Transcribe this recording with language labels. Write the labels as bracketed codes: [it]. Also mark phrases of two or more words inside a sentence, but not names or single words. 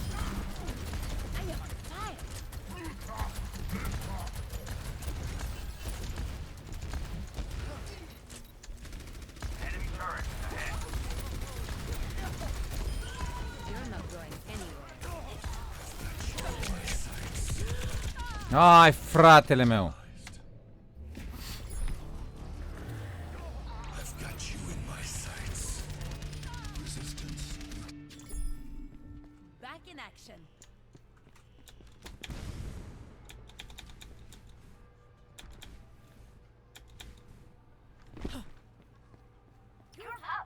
[en] I am on fire. Enemy turret ahead. You're not going anywhere. [ro] Ai, fratele meu. [en] I've got you in my sights. Resistance. Back in action. Group up.